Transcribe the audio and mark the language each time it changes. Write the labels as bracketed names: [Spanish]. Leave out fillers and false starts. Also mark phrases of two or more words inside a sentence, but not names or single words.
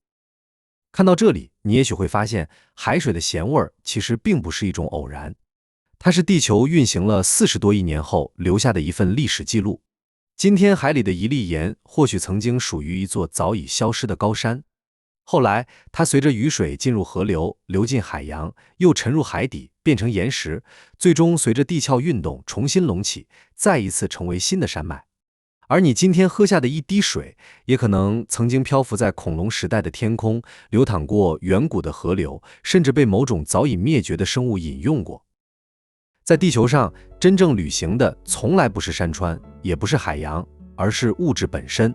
[Chinese] 看到這裡，你也許會發現，海水的鹹味其實並不是一種偶然，它是地球運行了40多億年後留下的一份歷史記錄。今天海裡的一粒鹽，或許曾經屬於一座早已消失的高山。後來，它隨着雨水進入河流，流進海洋，又沉入海底，變成岩石，最終隨着地殼運動重新隆起，再一次成為新的山脈。而你今天喝下的一滴水，也可能曾經漂浮在恐龍時代的天空，流淌過遠古的河流，甚至被某種早已滅絕的生物飲用過。在地球上，真正旅行的從來不是山川，也不是海洋，而是物質本身。